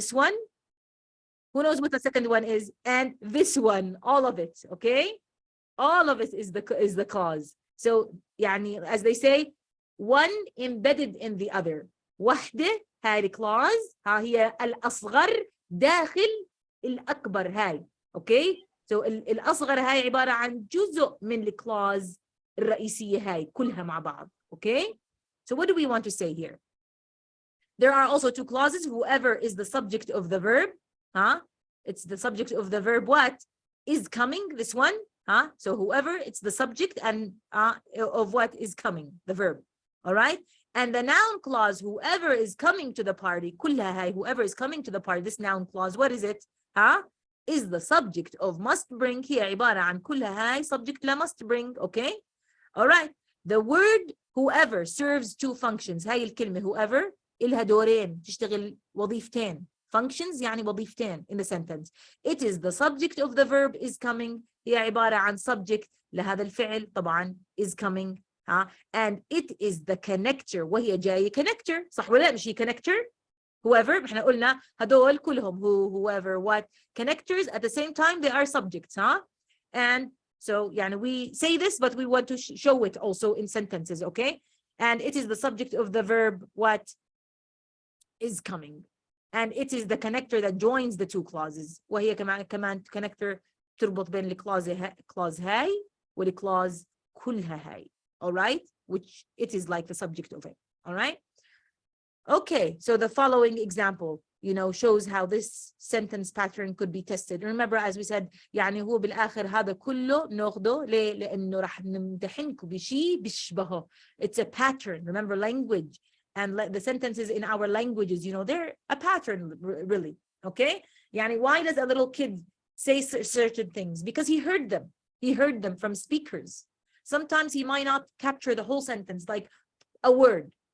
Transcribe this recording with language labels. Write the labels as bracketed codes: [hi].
[en] This one, who knows what the second one is? And this one, all of it, okay? All of it is the clause. So, يعني, as they say, one embedded in the other. [ar] واحدة هاي clause هي الأصغر داخل الأكبر هاي. [en] Okay? [ar] So الأصغر هاي عبارة عن جزء من الكلاوز الرئيسية هاي كلها مع بعض. [en] Okay? So what do we want to say here? There are also two clauses. Whoever is the subject of the verb, it's the subject of the verb what? Is coming, this one, So whoever, it's the subject and of what is coming, the verb. All right? And the noun clause, whoever is coming to the party, كلها هاي, whoever is coming to the party, this noun clause, what is it? Is the subject of must bring. [ar] هي عبارة عن كلها هاي subject لا [en] must bring. Okay? All right. The word whoever serves two functions. [ar] هاي الكلمة whoever إلها دورين تشتغل وظيفتين. [en] Functions [ar] يعني وظيفتين [en] in the sentence. It is the subject of the verb is coming. [ar] هي عبارة عن subject لهذا الفعل طبعا [en] is coming. And it is the connector. [ar] وهي جاية connector. صح ولا مش هي connector? [en] Whoever, [ar] احنا قلنا هدول كلهم [en] who, whoever, what. Connectors at the same time they are subjects. And so يعني we say this but we want to show it also in sentences. Okay? And it is the subject of the verb what is coming. And it is the connector that joins the two clauses. [ar] وهي كمان connector تربط بين clause هاي والclause كلها هاي. [en] All right? Which it is like the subject of it. All right? Okay, so the following example, shows how this sentence pattern could be tested. Remember, as we said, [ar] يعني هو بالآخر هذا كله ناخده ليه؟ لأنه راح نمتحنكم بشيء بيشبهه. [en] It's a pattern. Remember, language and the sentences in our languages, they're a pattern, really. Okay? يعني why does a little kid say certain things? Because he heard them. He heard them from speakers. Sometimes he might not capture the whole sentence, like a word.